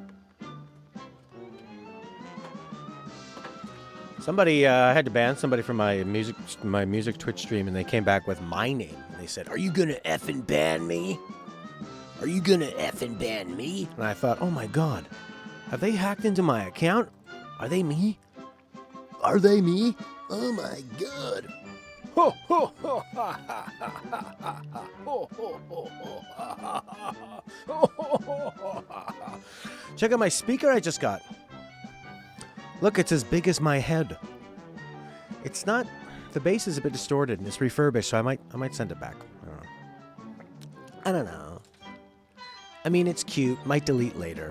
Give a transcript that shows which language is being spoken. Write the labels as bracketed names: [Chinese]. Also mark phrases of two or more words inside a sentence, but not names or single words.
[English] Somebody, I had to ban somebody from my music Twitch stream, and they came back with my name. And they said, "Are you gonna effing ban me? Are you gonna effing ban me?" And I thought, oh my god, have they hacked into my account? Are they me? Are they me? Oh my god. Ho, ho, ho, ha, ha, ha, ha, ha, ha. Ho, ho, ho, ho, ha, ha, ha, ha. Ho, ho, ho, ho, ha, ha. Check out my speaker I just got. Look, it's as big as my head. It's not. The bass is a bit distorted and it's refurbished, so I might send it back. I don't know. I mean, it's cute. Might delete later.